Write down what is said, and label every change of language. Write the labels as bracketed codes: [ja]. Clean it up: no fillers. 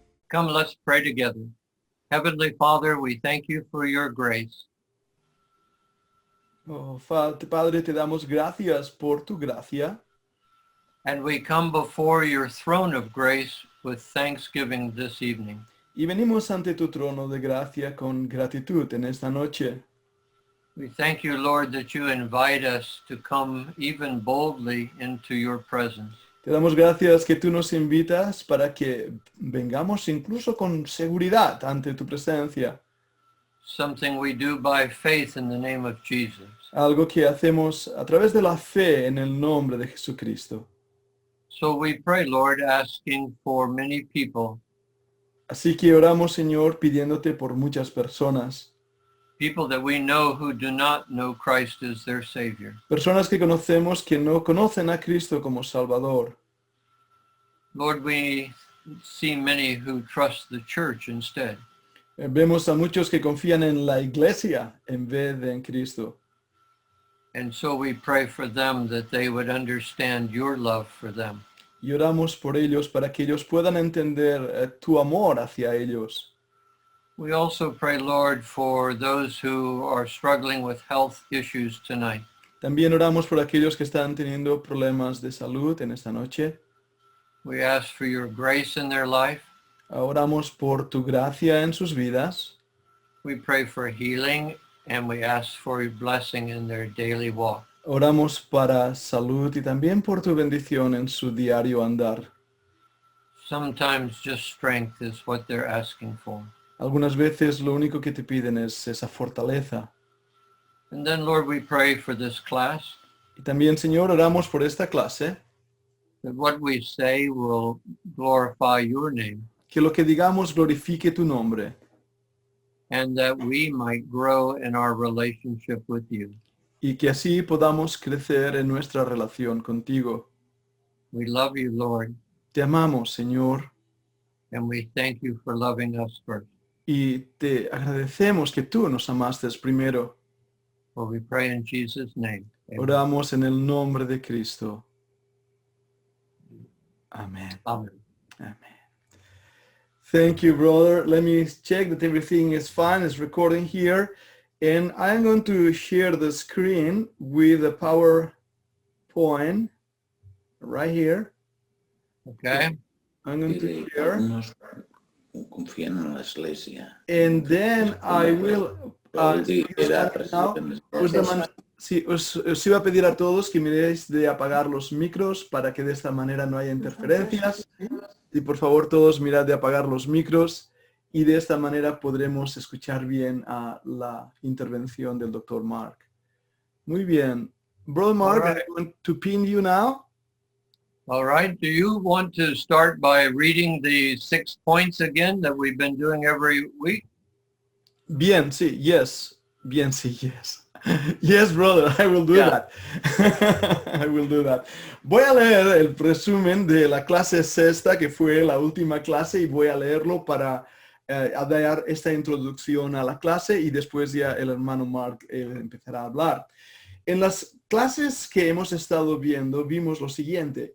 [en] Come, let's pray together. Heavenly Father, we thank you for your grace. [es] Oh, Padre, te damos gracias por tu gracia [en] And we come before your throne of grace with thanksgiving this evening. [es] y venimos ante tu trono de gracia con gratitud en esta noche. [en] We thank you, Lord, that you invite us to come even boldly into your presence. [es] Te damos gracias que tú nos invitas para que vengamos incluso con seguridad ante tu presencia. [en] Something we do by faith in the name of Jesus. [es] Algo que hacemos a través de la fe en el nombre de Jesucristo. [en] So we pray, Lord, asking for many people, [es] Así que oramos, Señor, pidiéndote por muchas personas. [en] people that we know who do not know Christ as their Savior. [es] Personas que conocemos que no conocen a Cristo como Salvador. [en] Lord, we see many who trust the church instead. [es] Vemos a muchos que confían en la iglesia en vez de en Cristo. [en] And so we pray for them that they would understand your love for them. [es] Y oramos por ellos para que ellos puedan entender tu amor hacia ellos. [en] We also pray, Lord, for those who are struggling with health issues tonight. [es] También oramos por aquellos que están teniendo problemas de salud en esta noche. [en] We ask for your grace in their life. [es] Oramos por tu gracia en sus vidas. [en] We pray for healing, and we ask for your blessing in their daily walk. [es] Oramos para salud y también por tu bendición en su diario andar. [en] Sometimes just strength is what they're asking for. [es] Algunas veces lo único que te piden es esa fortaleza. [en] And then, Lord, we pray for this class, [es] Y también, Señor, oramos por esta clase, [en] that what we say will glorify your name, [es] que lo que digamos glorifique tu nombre [en] and that we might grow in our relationship with you. [es] y que así podamos crecer en nuestra relación contigo. [en] We love you, Lord, [es] Te amamos, Señor, [en] and we thank you for loving us first. [es] y te agradecemos que tú nos amaste primero. [en] For we pray in Jesus' name. Amen. [es] Oramos en el nombre de Cristo. Amén. [en] Amen. Amen. Thank you, brother. Let me check that everything is fine. It's recording here. And I'm going to share the screen with a PowerPoint right here. Okay. I'm going to share. [es] Algunos confían en la iglesia. [en] And then I will... [es] Era [en] now, [es] sí, os iba a pedir a todos que miréis de apagar los micros para que de esta manera no haya interferencias. Y por favor todos mirad de apagar los micros y de esta manera podremos escuchar bien a la intervención del Dr. Mark. Muy bien. [en] Brother [es] Mark, [en] All right. I'm going to pin you now. All right. Do you want to start by reading the 6 points again that we've been doing every week? [es] Bien, sí, [en] yes. [es] Bien, sí, yes. [en] Yes, brother, I will do that. I will do that. [es] Voy a leer el resumen de la clase sexta, que fue la última clase, y voy a leerlo para dar esta introducción a la clase y después ya el hermano Mark empezará a hablar. En las clases que hemos estado viendo, vimos lo siguiente.